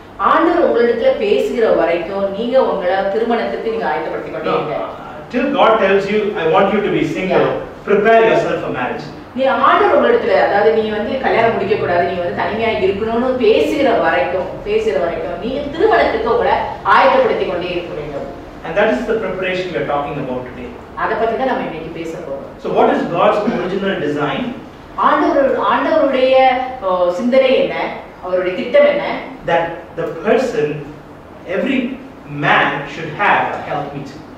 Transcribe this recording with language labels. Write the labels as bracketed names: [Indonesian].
[Tamil] ஆண்டவர் உங்களிடத்துல பேசுகிற வரைக்கும் நீங்க உங்களை திருமணத்துக்கு நீங்க ஆயத்தப்படுத்திக் கொண்டே இருங்க. [English] Till God tells you, I want you to be single, prepare yourself for marriage. [Tamil] நீ ஆண்டவர் உங்களிடத்துல, அதாவது நீ வந்து கல்யாணம் முடிக்க கூடாது, நீ வந்து தனிமையா இருக்கணும்னு பேசுகிற வரைக்கும் நீங்க திருமணத்துக்கு உங்களை ஆயத்தப்படுத்திக் கொண்டே இருக்க வேண்டும். [English] And that is the preparation we are talking about today. [Tamil] அத பத்தி தான் நம்ம இன்னைக்கு பேச போறோம். [English] So what is God's original design? [Tamil] ஆண்டவருடைய சிந்தனை என்ன, அவருடைய திட்டம் என்ன? [English] That the person, every man should have a helpmeet.